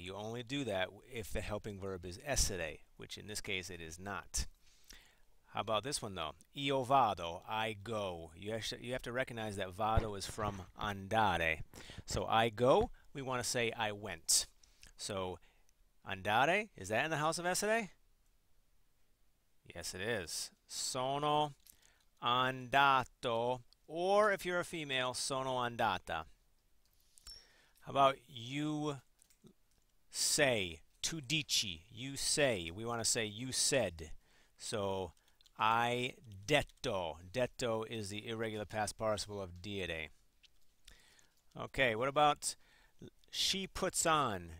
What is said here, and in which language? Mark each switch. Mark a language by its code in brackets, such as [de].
[en] You only do that if the helping verb is essere, which in this case it is not. How about this one though? [it] Io vado, [en] I go. You have to recognize that vado is from andare. So I go, we want to say I went. So andare, is that in the house of essere? Yes, it is. [it] Sono andato, [en] or if you're a female, [it] sono andata. [en] How about you say, [it] tu dici, [en] you say. We want to say you said. So I detto. Detto is the irregular past participle of dire. Okay, what about she puts on?